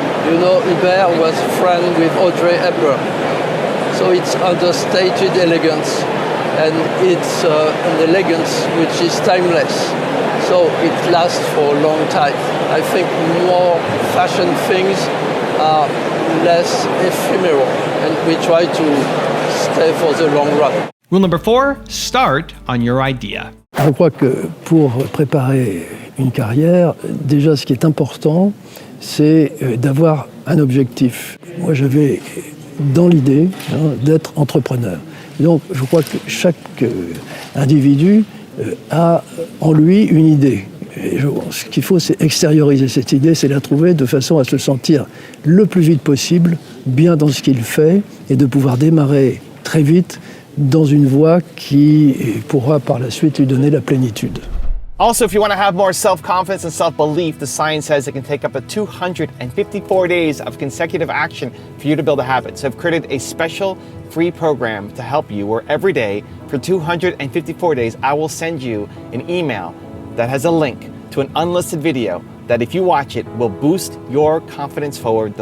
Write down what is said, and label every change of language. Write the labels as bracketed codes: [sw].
[en] You know, Hubert was friend with Audrey Hepburn. So it's understated elegance, and it's an elegance which is timeless. So it lasts for a long time. I think more fashion things are less ephemeral, and we try to stay for the long run. Rule number 4, start on your idea. [fr] Je crois que pour préparer une carrière, déjà ce qui est important, c'est d'avoir un objectif. Moi j'avais dans l'idée d'être entrepreneur. Donc je crois que chaque individu a en lui une idée. Et ce qu'il faut, c'est extérioriser cette idée, c'est la trouver de façon à se sentir le plus vite possible, bien dans ce qu'il fait, et de pouvoir démarrer très vite dans une voie qui pourra par la suite lui donner la plénitude. [en] Also, if you want to have more self-confidence and self-belief, the science says it can take up to 254 days of consecutive action for you to build a habit. So I've created a special free program to help you where every day for 254 days, I will send you an email that has a link to an unlisted video that if you watch it will boost your confidence forward.